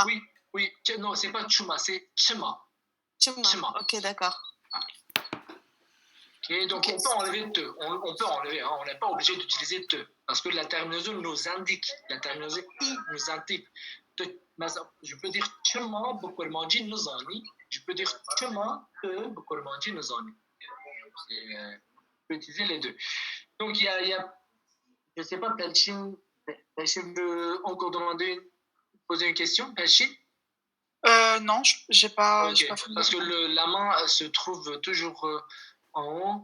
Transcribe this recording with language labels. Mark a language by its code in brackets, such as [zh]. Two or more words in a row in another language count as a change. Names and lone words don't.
[fr] Oui. Non, c'est pas chuma, c'est chima. Chima. Ok, d'accord. Et donc on peut enlever te. On peut enlever. Hein, on n'est pas obligé d'utiliser te. Parce que la terminaison nous indique. La terminaison i nous indique. Je peux dire [ku] chema bokurmanji nuzani. [fr] Je peux dire [ku] chema te bokurmanji nuzani. [fr] Je peux utiliser les deux. Donc il y a je ne sais pas, Pelchin veut encore poser une question, Pelchin? Non, j'ai pas. Okay. Parce que la main se trouve toujours en haut.